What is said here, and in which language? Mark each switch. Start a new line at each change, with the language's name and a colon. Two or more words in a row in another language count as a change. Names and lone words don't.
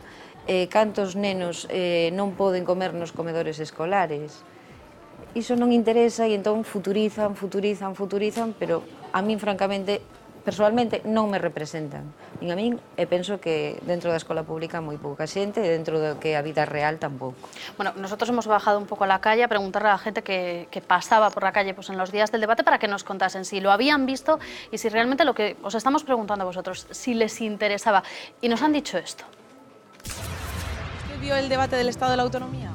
Galician: Cantos nenos non poden comer nos comedores escolares. Iso non interesa e entón futurizan, pero a min, francamente, persoalmente, non me representan. Nin a min, e penso que dentro da escola pública moi pouca xente, e dentro do que a vida real tampouco.
Spanish: Bueno, nosotros hemos bajado un poco a la calle a preguntarle a la gente que pasaba por la calle pues, en los días del debate para que nos contasen si lo habían visto y si realmente lo que os estamos preguntando a vosotros, si les interesaba. Y nos han dicho esto. ¿Usted vio el debate del Estado de la Autonomía?